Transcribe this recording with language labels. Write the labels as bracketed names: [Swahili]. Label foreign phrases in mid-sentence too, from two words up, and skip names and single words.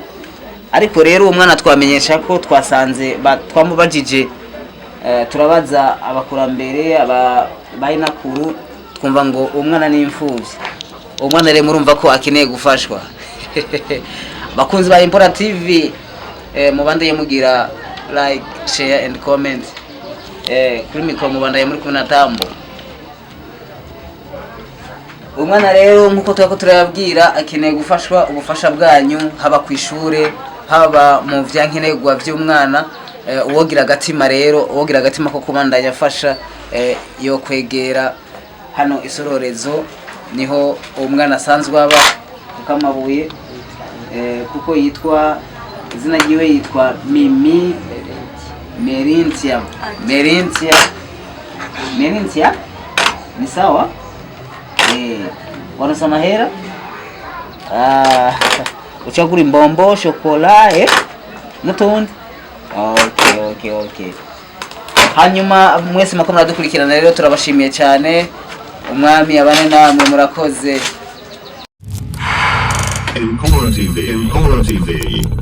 [Rundi] Ariko rero umwana twamenyesha ko twasanze twamubajije turabaza abakurambere bayinakuru twumva ngo umwana ni imfuvyi. Umwana rero murumva ko akeneye gufashwa. Bakunzi ba Impura TV mubandanye mugira [English] like, share and comment. [Rundi] Kuri mikoro mubandanye muri kumwe na Tambo. Umwana rero nkuko twako turababwira akeneye gufashwa, ubufasha bwanyu haba kwishure haba mu vyankenerwa vy'umwana. Uwogira agatima rero, uwogira agatima ko kubandanya afasha yo kwegera hano isororezo, niho umwana asanzwe aba Kamabuye. Kuko yitwa izina ryiwe yitwa Mimi Merintia. [Swahili] Ni sawa? Wanasema hera? Uchagura imbombo, shokola, [Rundi] n'utundi. Okay. Hanyuma mwese mako muradukurikirana rero turabashimiye cyane. Umwami abane namwe murakoze. Impura TV